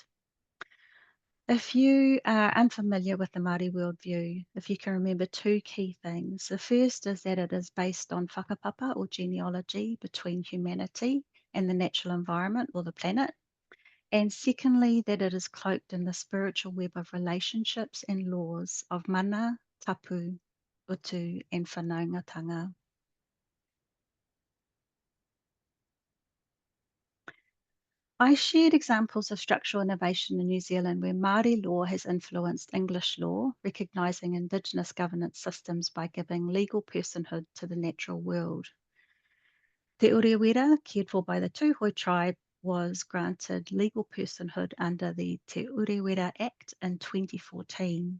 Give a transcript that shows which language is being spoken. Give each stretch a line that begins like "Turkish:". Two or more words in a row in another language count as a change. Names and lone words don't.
English: If you are unfamiliar with the Māori worldview, if you can remember two key things. The first is that it is based on whakapapa, or genealogy, between humanity and the natural environment, or the planet. And secondly, that it is cloaked in the spiritual web of relationships and laws of mana, tapu, utu, and whanaungatanga. I shared examples of structural innovation in New Zealand where Māori law has influenced English law, recognising Indigenous governance systems by giving legal personhood to the natural world. Te Eruera, cared for by the Tūhoe tribe, was granted legal personhood under the Te Eruera Act in 2014.